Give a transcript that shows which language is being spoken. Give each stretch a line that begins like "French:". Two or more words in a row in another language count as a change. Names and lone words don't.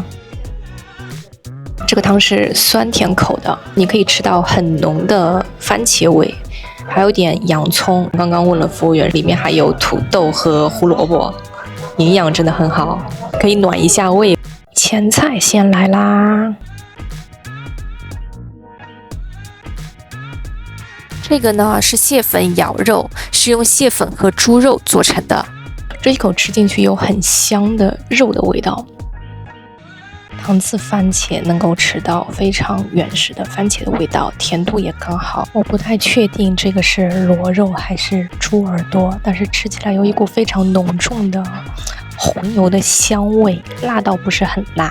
Chinese: 這個湯是酸甜口的，你可以吃到很濃的番茄味，還有點洋蔥。剛剛問了服務員，裡面還有土豆和胡蘿蔔，營養真的很好，可以暖一下胃。前菜先來啦。這個呢是蟹粉咬肉，是用蟹粉和豬肉做成的。這一口吃進去有很香的肉的味道。糖漬番茄能夠吃到非常原始的番茄的味道，甜度也刚好。我不太確定這個是螺肉還是豬耳朵，但是吃起來有一股非常濃重的紅油的香味，辣到不是很辣。